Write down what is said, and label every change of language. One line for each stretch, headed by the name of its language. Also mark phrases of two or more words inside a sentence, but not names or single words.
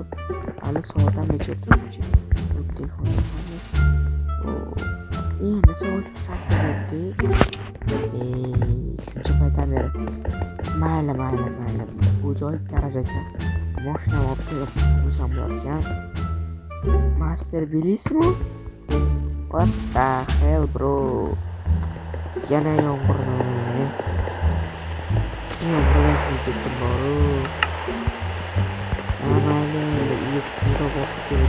Uzbek: Hali soatdan necha turibdi? Telefonda endi soat 8 bo'ldi. Shuncha paytdan beri. Mayli. Bu joy garaj ekan. Mashina olib kelib qo'ysam bo'larkan. Master bilismi?
English: What the hell, bro?
Uzbek: Yana yomg'irni. Yomg'irga ketdim boru. Mayli, uyga borib kelib.